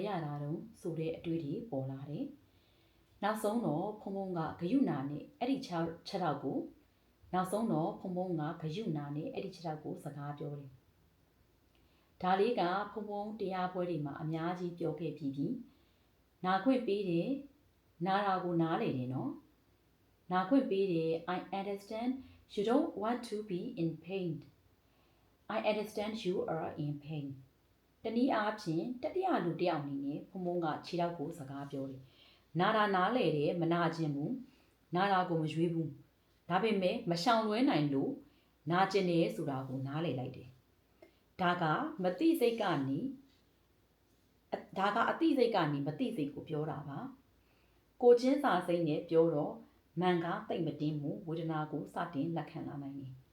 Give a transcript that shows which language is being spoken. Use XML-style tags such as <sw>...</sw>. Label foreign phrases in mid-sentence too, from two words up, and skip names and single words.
<my>ရတာတုံးဆိုတဲ့အတွေ့အထိပေါ်လာတယ်နောက်ဆုံးတော့ဖုံကဂယုနာနဲ့အဲ့ဒီချက်ထောက်ကိုနောက်ဆုံးတော့ဖုံကဂယုနာနဲ့အဲ့ဒီချက်ထောက်ကိုစကားပြောတယ်ဒါလေးကဖုံဖုံတရားပွဲတွေမှာအများကြီးပြောခဲ့ပြီးပြီနာ ခွင့်ပေးတယ်နာတာကိုနားလေတယ်နော်နာခွင့်ပေးတယ်</my> <en>I understand you don't want to be in pain I understand you are in pain</en> <my>တနည်းအားဖြင့်တတိယလူတစ်ယောက်အနေနဲ့ဖုံဖုံကခြေထောက်ကိုစကားပြောတယ်နာတာနားလေတယ်မနာခြင်းဘူးနာတာကိုမရွေးဘူးဒါပေမဲ့မရှောင်လွဲနိုင်လို့နာကျင်တယ်ဆိုတာကိုနားလေလိုက်တယ်ဒါကမသိစိတ်ကနေဒါကအသိစိတ်ကနေမသိစိတ်ကိုပြောတာပါကိုချင်းစာစိတ်နဲ့ပြောတော့မန်ကတိတ်မတင်းမှုဝေဒနာကိုစတင်လက်ခံလာနိုင်တယ်</my>